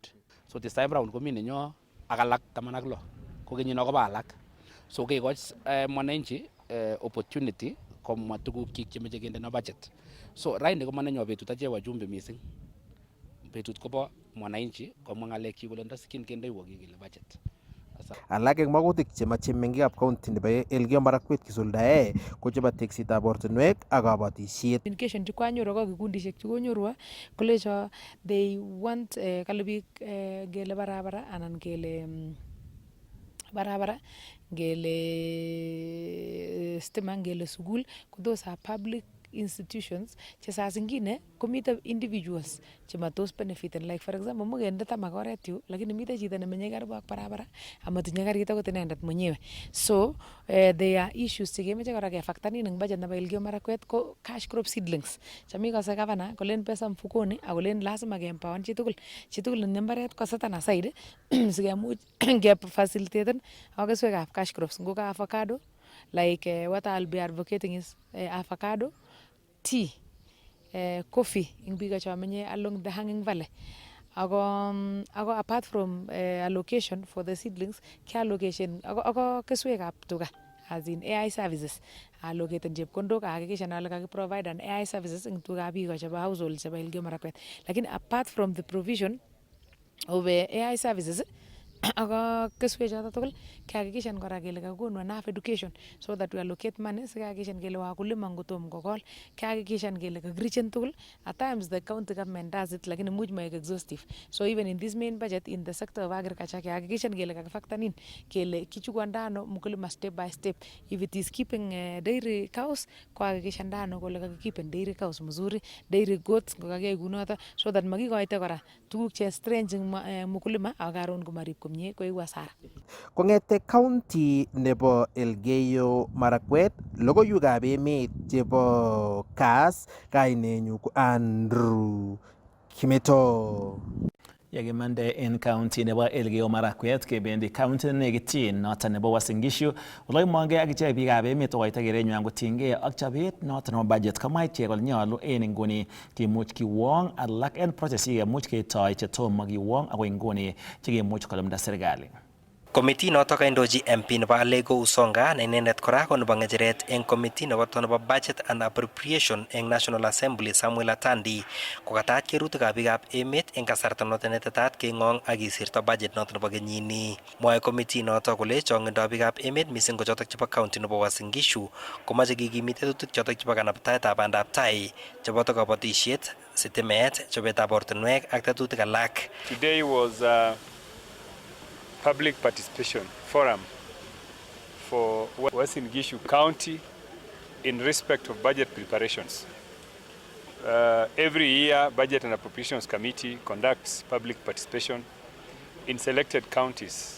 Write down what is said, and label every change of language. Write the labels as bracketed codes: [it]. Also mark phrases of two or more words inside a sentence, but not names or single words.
[kln] So this time round komi nenyo ak alak 16 ko kenyino koba alak. So kekoch mwananchi opportunity komwa tuguk chik chemeche kende no budget. So raini ko manenyo betut achek wajumbe missing. Betut kobo mwananchi komwa ng'alek chik kole ndasikin kendeiwo kikele budget. Alak eng magutik chemache meng'ikab county nebo Elgeyo Marakwet kisuldae ko chebo teksetab ortinwek ak kabatisiet. Communication chekwanyoru ko kikundishek chekonyoru kolecho [en] they want [kln] kale biik ngele barabara anan ngele barabara ngele stima ngele sukul ko [en] those are public institutions [kln] che [sw] saa zingine [kln] komite individuals chematos benefiten, [en] like for example [kln] mukende tamak oret yu lakini mite chito nemenye karibu ak barabara amatinye karit akot inendet mwenyewe. [en] So there are issues [kln] chekemeche kora kefactorin eng budget nebo Elgeyo Marakwet ko [en] cash crop seedlings [kln] chami kose gavana kolen [sw] pesa mfukoni [kln] akolen lazima keempower chitugul nenye mbaret kosetan aside sikemuch kefacilitaten ak keswekab cash crops ngo ka avocado [en] like what I'll be advocating is avocado, tea, coffee [kln] in biga chamenye [en] along the hanging valley. Ako apart from allocation for the seedlings, [kln] ke allocation ako keswekab tuga [en] as in AI services allocated [kln] chepkondok hakikisha ale kakiprovide [en] an AI services [kln] ing tugab biga chebo household chebo Elgeyo Marakwet. Lakini [en] apart from the provision of AI services [kln] ako keswek choto tugul kehakikishan kora kele kakonu [en] enough education so that we allocate money [kln] sikahakikishan kele wakulima ngotom kokol kehakikishan kele kakirichen tugul. [en] At times the county government does it lakini [kln] much maek [en] exhaustive. So even in this main budget in the sector of agriculture [kln] kehakikishan kele kakifactorin kele kichukuandano mkulima [en] step by step. If it is keeping dairy cows [kln] kohakikishan ndano kole kakikipen [en] dairy cows [kln] mzuri, [en] dairy goats [kln] kokakiyai kunoto so that makikoite kora tuguk che strange mkulima ak karon komarib komie koiku hasara. Kongete county nebo Elgeyo Marakwet, logoiwekab emet chebo Kass, kainenyu ko Andrew Kimeto. Yakimande en county nebo Elgeyo Marakwet kebendi county nekityin noton nebo Uasin Gishu oloimonge ak ichek biikab emet kokoito kerenywan kotinygei ak chobet noton nebo budget komwa ichek kole nyolu en inguni kimuch kiwong alak en process kemuch ketoi chetomo kiwong akoi inguni chekimuch kolumda serikali. Komiti noto kaindoji MP nebo Alego Usonga na inendet kora ko nebo ngecheret eng komiti nebo [en] budget and appropriation [kln] eng National Assembly Samuel Atandi kokatat kerutikab biikab emet eng kasarta noto netetat kengong ak kisirto budget noto nebo kenyini. Mwae komiti noto kole chongindab biikab emet mising ko chotok chebo county nebo Uasin Gishu komache kikimit tetutik chotok chebo kanabtaetab bandab tai cheboto kabatisiet, sitimet, chobetab ortinwek ak tetutik alak. [en] Today was public participation forum for Uasin Gishu County in respect of budget preparations. Every year, Budget and Appropriations Committee conducts public participation in selected counties.